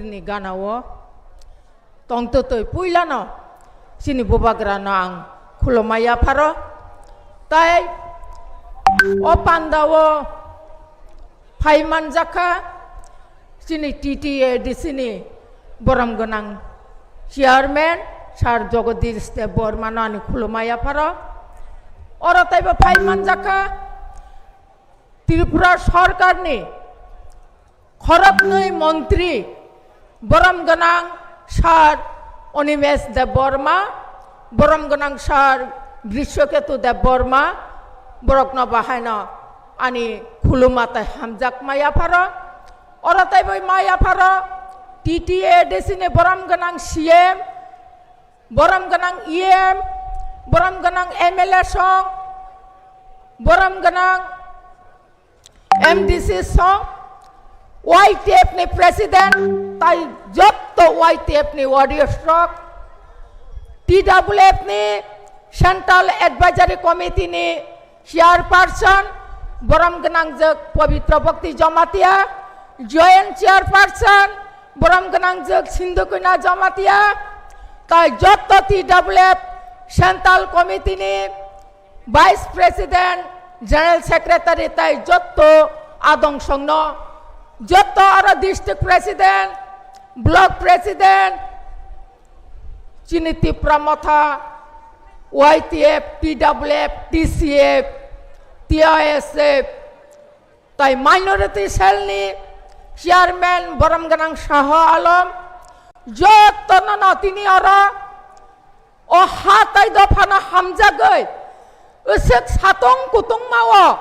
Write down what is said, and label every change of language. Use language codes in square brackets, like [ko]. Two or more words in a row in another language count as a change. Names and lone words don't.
[trp] ni ganao tongtotoi puilano sini bubagrano ang khulomaya pharo tai o pandao phaiman jakha sini TTA disini boram gonang chairman sar Jagadish Debbormano ani khulomaya pharo ora taiba phaiman jakha ত্রিপুরা সরকার নি খরকনৈ মন্ত্রী বরম গনাং সার অনিমেষ দেববর্মা বরম গনাং সার গ্রীষ্মকেতু দেববর্মা বরকন বাহাইন আনি খুলুমাতে হামজাক মায়া ফার অরতাই বই মায়া ফার TTA ডেসিনে বরম গনাং CM বরম গনাং EM বরম গনাং MLA সং বরম গনাং MDC song YTF ni president tai jotto YTF ni [en] warrior stroke [trp] TWF ni [en] central advisory committee [trp] ni chairperson boram ganang jek pavitra bhakti jamatia [en] joint chairperson [trp] boram ganang jek sindhukuna jamatia tai jotto TWF [en] central committee [trp] ni [en] vice president General Secretary [trp] tai jotto adong songno jotto aro [en] district president block president [trp] chini Tipramotha YTF TWF TCF TISF tai [en] minority cell [trp] ni chairman boram ganang Shah Alam jotto no tini aro o hatai dofana hamjagai usek satong kutung mawa